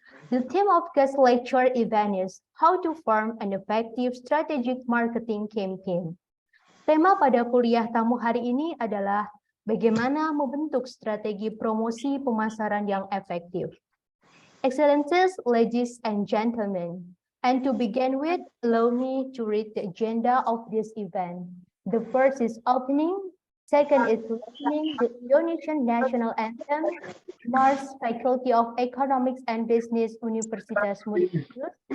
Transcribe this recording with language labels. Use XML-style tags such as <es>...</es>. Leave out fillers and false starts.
<en>The theme of guest lecture event is How to Form an Effective Strategic Marketing Campaign.</en> <id>Tema pada kuliah tamu hari ini adalah bagaimana membentuk strategi promosi pemasaran yang efektif.</id> <en>Excellencies, ladies and gentlemen, and to begin with, allow me to read the agenda of this event. The first is opening. Second is listening the Indonesian National Anthem, Mars Faculty of Economics and Business Universitas Muria Kudus.</en>